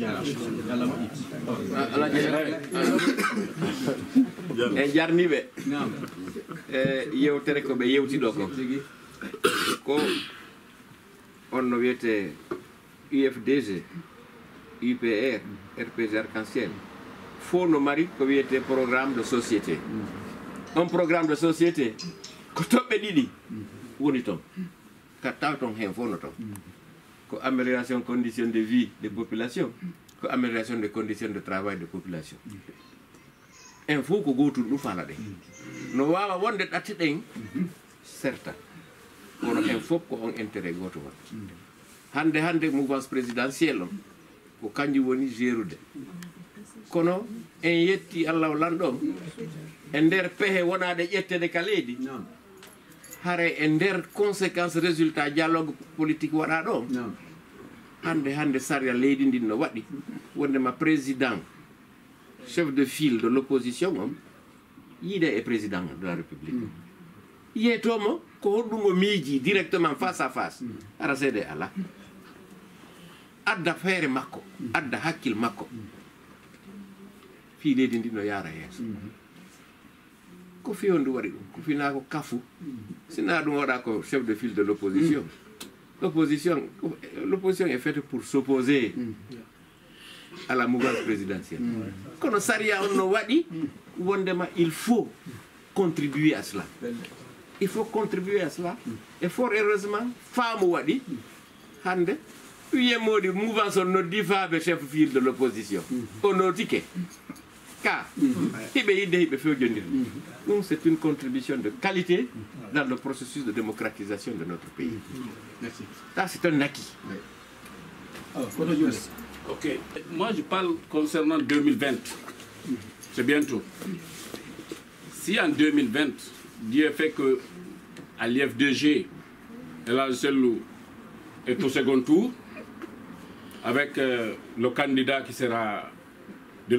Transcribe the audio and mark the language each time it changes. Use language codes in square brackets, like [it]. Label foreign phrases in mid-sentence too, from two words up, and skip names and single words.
[ff] e jarniɓe yewtere ko ɓe yewtiɗo ko on no wiyete UFDG UPR RPG Arc-en-Ciel faut no mari ko wiyete [fr] programme de société un programme de société [ff] ko toɓɓe ɗiɗi woni toon ka taw toon hen fof no toon ko [fr] amélioration conditions de vie des populations [ff] ko [fr] amélioration des conditions de travail des populations [ff] en fof ko gotum ɗum faala ɗen no wawa wonde ɗatti ɗen certain kono en fof ko on intérêt goto wat hande [fr] mouvance présidentielle [ff] on ko kanjum woni gérude kono en yetti Allah lanɗon e nder pehe wonaɗe ƴettede ka leydi hare e nder [fr] conséquence résultat dialogue politique [ff] waɗa ɗo hande saria leydi ndin no waɗi wondema [fr] président chef de file de l'opposition [ff] on yiide e [fr] président de la république [ff] yiyetomo ko hoɗɗum o miiji [fr] directement face à face [ff] ara seede ala adda feere makko adda hakkil makko fi leydi ndi no yaara yeeso ko fi on ndu waɗi ɗum ko fina ko kafu sina ɗum waɗa ko [fr] chef de file de l'opposition l'opposition est faite pour s'opposer à la mouvance présidentielle [ff] kono saria on no waɗi wondema [fr] il faut contribuer à cela il faut contribuer à cela et fort heureusement [ff] faamu waɗi hande wiyemodi mouvance on noddi faaɓe [fr] chef file de l'opposition [ff] o notike ka hiɓe yidde hiɓe fewjondir ɗum [fr] c'est une contribution de qualité dans le processus de démocratisation de notre pays. Merci. Ça c'est un acquis. Ok, moi je parle concernant 2020, c'est bientôt. Si en 2020, Dieu fait que à l'IFDG, El Sellou est au second tour, avec le candidat qui sera de